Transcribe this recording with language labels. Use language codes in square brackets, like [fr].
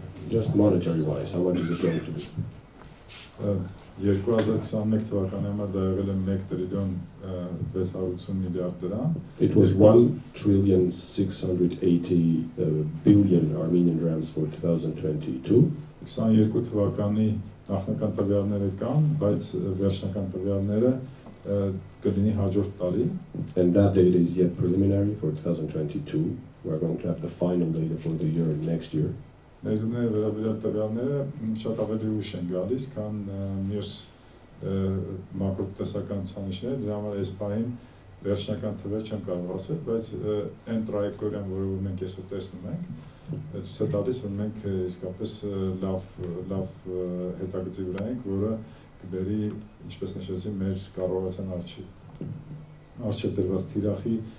[en] Just monetary-wise, how much is it going to be? [hy] 2021 թվականի համար դա եղել է 1 տրիլիոն 680 միլիարդ դրամ։ [en] It was 1,680 billion Armenian drams for 2022. [hy] 22 թվականի նախնական տվյալները կան, բայց վերջնական տվյալները կլինի հաջորդ տարի։ [en] And that data is yet preliminary for 2022. We are going to have the final data for the year next year. [hy] Ներդրումների վերաբերյալ տվյալները շատ ավելի ուշ են գալիս, քան մյուս մակրոտնտեսական ցուցանիշները, դրա համար այս պահին վերջնական թվեր չեմ կարող ասել, բայց այն տրայեկտորիան, որը մենք այսօր տեսնում ենք, ցույց է տալիս, որ մենք իսկապես լավ հետագծի վրա ենք, որը կբերի, ինչպես նշեցի, մեր կառավարության առջև դրված թիրախի